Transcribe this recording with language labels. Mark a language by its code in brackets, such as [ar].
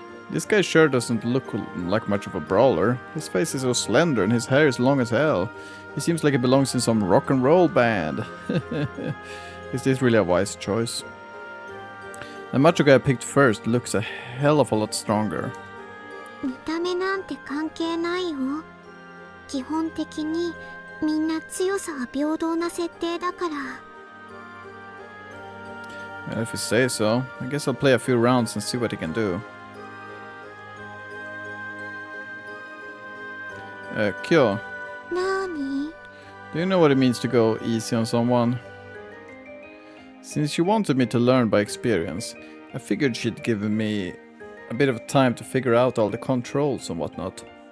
[en] This guy sure doesn't look like much of a brawler. His face is so slender and his hair is long as hell. He seems like he belongs in some rock and roll band. Is this really a wise choice? The macho guy I picked first looks a hell of a lot stronger. [ja] 見た目なんて関係ないよ。基本的にみんな強さは平等な設定だから。 [en] Well, if you say so, I guess I'll play a few rounds and see what he can do. Kyo, [ja] なーに？ [en] do you know what it means to go easy on someone? Since you wanted me to learn by experience, I figured she'd given me a bit of time to figure out all the controls and whatnot.